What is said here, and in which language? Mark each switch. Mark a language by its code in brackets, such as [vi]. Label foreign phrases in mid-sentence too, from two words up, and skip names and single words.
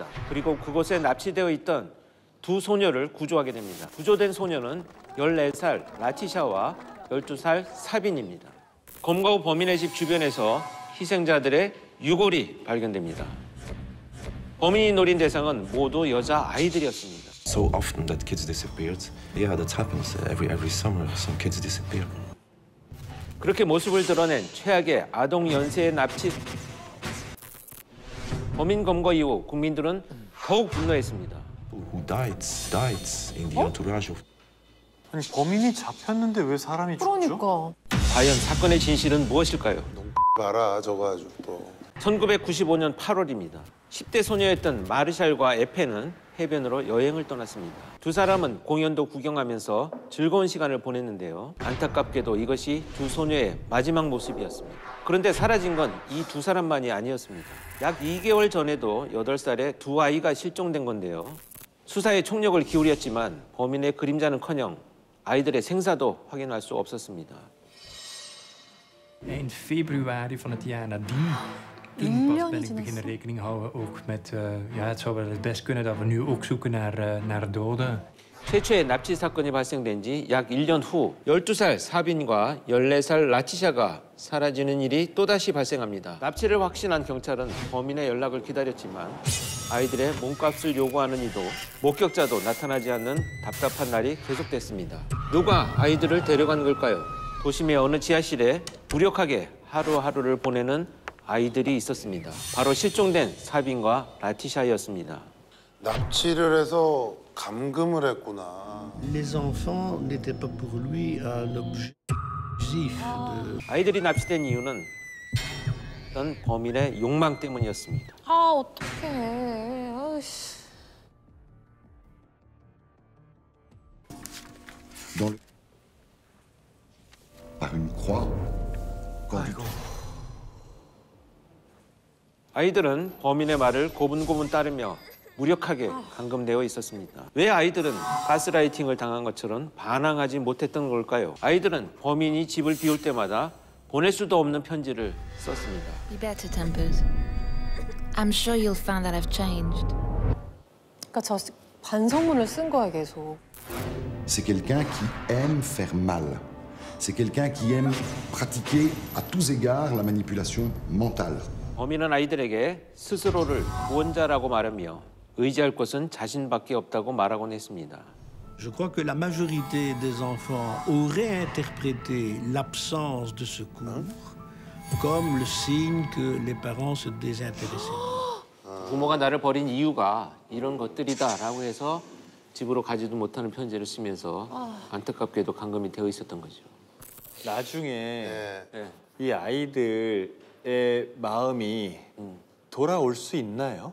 [ko] 그리고 그곳에 납치되어 있던 두 소녀를 구조하게 됩니다. 구조된 소녀는 14살 라티샤와 12살 사빈입니다. 검거 후 범인의 집 주변에서 희생자들의 유골이 발견됩니다. 범인이 노린 대상은 모두 여자아이들이었습니다. [en] So often that kids disappeared. Yeah, that happens every summer. Some kids disappear. [ko] 그렇게 모습을 드러낸 최악의 아동 연쇄 납치. 범인 검거 이후 국민들은 더욱 분노했습니다. [en] Who died in the entourage of. [ko] 아니 범인이 잡혔는데 왜 사람이 죽죠? 그러니까. 과연 사건의 진실은 무엇일까요? 봐라, 저거 아주 또. 1995년 8월입니다. 10대 소녀였던 마르샬과 에페는 해변으로 여행을 떠났습니다. 두 사람은 공연도 구경하면서 즐거운 시간을 보냈는데요. 안타깝게도 이것이 두 소녀의 마지막 모습이었습니다. 그런데 사라진 건 이 두 사람만이 아니었습니다. 약 2개월 전에도 8살의 두 아이가 실종된 건데요. 수사에 총력을 기울였지만 범인의 그림자는커녕 아이들의 생사도 확인할 수 없었습니다. [nl] In februari van het jaar nadien, toen pas ben ik beginnen rekening houden ook met, ja, het zou wel het best kunnen dat we nu ook zoeken naar doden. [ko] 최초의 납치 사건이 발생된 지 약 1년 후 12살 사빈과 14살 라티샤가 사라지는 일이 또다시 발생합니다. 납치를 확신한 경찰은 범인의 연락을 기다렸지만 아이들의 몸값을 요구하는 이도 목격자도 나타나지 않는 답답한 날이 계속됐습니다. 누가 아이들을 데려간 걸까요? 도심의 어느 지하실에 무력하게 하루하루를 보내는 아이들이 있었습니다. 바로 실종된 사빈과 라티샤였습니다. 납치를 해서 감금을 했구나. [fr] Les enfants n'étaient pas pour lui un objet exclusif. [ko] 아이들이 납치된 이유는 어떤 범인의 욕망 때문이었습니다. 아, 어떡해. 아이씨. [fr] Par une croix. [ko] 아이들은 범인의 말을 고분고분 따르며 무력하게 감금되어 있었습니다. 왜 아이들은 가스라이팅을 당한 것처럼 반항하지 못했던 걸까요? 아이들은 범인이 집을 비울 때마다 보낼 수도 없는 편지를 썼습니다. [en] Be better tempered. I'm sure you'll find that I've changed. [ko] 그러니까 저 반성문을 쓴 거야, 계속. [fr] C'est quelqu'un qui aime faire mal. C'est quelqu'un qui aime pratiquer à tous égards la manipulation mentale. [ko] 범인은 아이들에게 스스로를 구원자라고 말하며 의지할 곳은 자신밖에 없다고 말하곤 했습니다. [fr] Je crois que la majorité des enfants auraient interprété l'absence de secours comme le signe que les parents se désintéressaient. [ko] 부모가 나를 버린 이유가 이런 것들이다라고 해서 집으로 가지도 못하는 편지를 쓰면서 안타깝게도 감금이 되어 있었던 거죠. 나중에 네. 이 아이들의 마음이 돌아올 수 있나요?